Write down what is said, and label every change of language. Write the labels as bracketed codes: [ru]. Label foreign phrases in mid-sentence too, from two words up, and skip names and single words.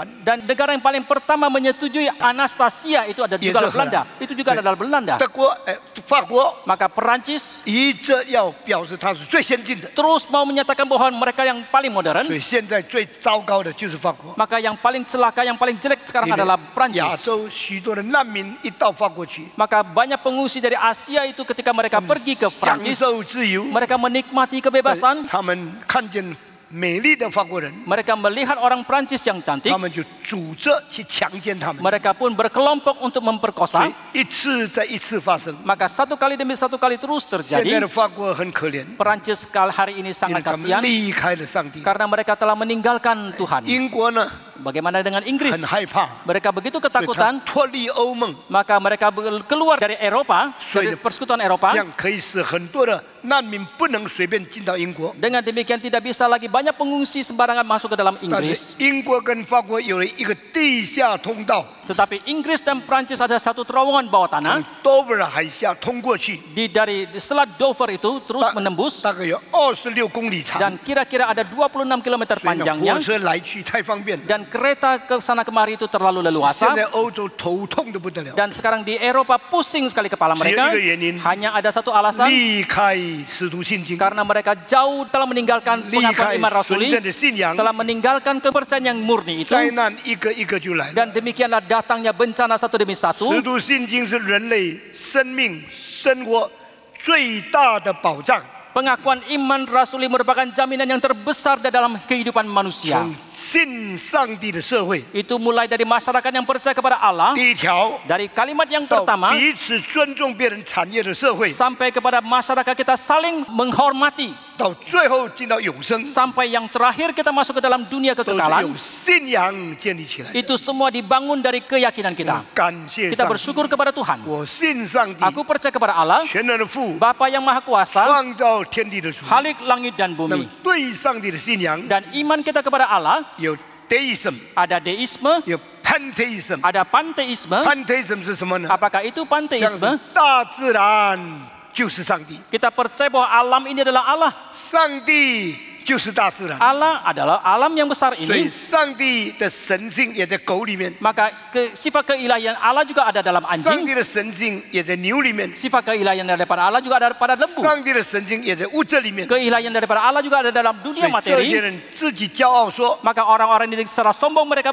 [id] Dan negara yang paling pertama menyetujui Anastasia itu ada juga Yes, Belanda. Itu juga adalah Belanda. [zh] 德国、法国 [id] Maka Perancis [zh] 一直要表示它是最先进的， [id] terus mau menyatakan bahwa mereka yang paling [zh] 所 [id] modern. [zh] 以现在最糟糕的就是法国。 [id] Maka yang paling celaka, yang paling jelek sekarang [zh] 因为 [id] adalah [zh] 亚 [id] Perancis. [zh] 洲许多的难民一到法国去， [id] Maka banyak pengungsi dari Asia itu ketika mereka pergi ke [zh] 享 [id] Perancis, [zh] 受自由， [id] mereka menikmati kebebasan. [zh] 他们看见美丽的法国人， [id] Mereka melihat orang Perancis yang cantik, [zh] 他们就组织去强奸他们， [id] mereka pun berkelompok untuk [zh] 所 [id] memperkosa. [zh] 以一次再一次发生。 [id] Maka satu kali demi satu kali terus [zh] 现在 [id] terjadi. [zh] 的法国很可怜， [id] Perancis hari ini [zh] 因为 [id] sangat [zh] 他们 [id] kasihan [zh] 离开了上帝。 [id] karena mereka telah meninggalkan Tuhan. [zh] 英国呢 [id] Bagaimana dengan Inggris? [zh] 很害怕， [id] Mereka begitu [zh] 所以他 [id] ketakutan, [zh] 脱离欧盟， [id] maka mereka keluar dari Eropa, dari persekutuan [zh] 这 [id] Eropa. [zh] 样可以使很多的难民不能随便进到英国。 [id] Dengan demikian tidak bisa lagi banyak pengungsi sembarangan masuk ke dalam [zh] 但 [id] Inggris. [zh] 是英国跟法国有了一个地下通道， [id] Tetapi Inggris dan Prancis ada satu terowongan bawah [zh] 从 [id] tanah. [zh] 多维尔海峡通过去， [id] Dari Selat Dover itu terus menembus [zh] 大概有26公里长， [id] dan kira-kira ada 26 km [zh] 所以呢， [id] panjangnya [zh] 火车来去太方便了。 [id] dan kereta ke sana kemari itu terlalu [zh] 现 [id] leluasa [zh] 在欧洲头痛的不得了， [id] dan sekarang di Eropa pusing sekali kepala mereka. Hanya ada satu alasan [zh] 离开使徒信经， [id] karena mereka jauh telah meninggalkan [zh] 离 [id] pengakuan [zh] 开 [id] iman [zh] 纯 [id] rasuli, [zh] 正的信仰， [id] telah meninggalkan kepercayaan yang murni itu [zh] 灾难一个一个就来了。 [id] dan demikianlah datangnya bencana satu demi [zh] 使 [id] satu. [zh] 徒信经是人类生命生活最大的保障。 [id] Pengakuan iman rasuli merupakan jaminan yang terbesar di dalam kehidupan manusia. [zh] 从信上帝的社会， [id] Itu mulai dari masyarakat yang percaya kepada Allah, [zh] 第一条 [id] dari kalimat yang [zh] 到 [id] pertama [zh] 彼此尊重别人产业的社会， [id] sampai kepada masyarakat kita saling menghormati, [zh] 到最后进到永生， [id] sampai yang terakhir kita masuk ke dalam dunia [zh] 都是 [id] kekekalan. [zh] 由信仰建立起来的。 [id] Itu semua dibangun dari keyakinan kita. [zh] 感谢 [id] Kita [zh] 上帝， [id] bersyukur kepada Tuhan. [zh] 我信上帝， [id] Aku percaya kepada Allah, [zh] 全能的父， [id] Bapa yang Maha Kuasa, [zh] 创造天地的主。 [id] Halik langit dan [zh] 那么 [id] bumi. [zh] 对上帝的信仰 [id] Dan iman kita kepada Allah, [zh] 有 deism， [id] ada deisme, [zh] 有 pantheism。 [id] ada pantheisme. [zh] pantheism 是什么呢？ [id] Apakah itu [zh] 像 [id] pantheisme? [zh] 是大自然就是上帝， [id] Kita percaya bahwa alam ini adalah Allah. [zh] 上帝就是大自然， [id] Allah adalah alam yang besar [zh] 所以 [id] ini. [zh] 上帝的神性也在狗里面， [id] Maka sifat keilahian Allah juga ada dalam [zh] 上 [id] anjing. [zh] 帝的神性也在牛里面， [id] Sifat keilahian daripada Allah juga ada pada lembu. [zh] 上帝的神性也在物质里面。 [id] Keilahian daripada Allah juga ada dalam [zh] 所 [id] dunia [zh] 以这些 [id] materi. [zh] 人自己骄傲说， [id] Maka orang-orang ini secara sombong mereka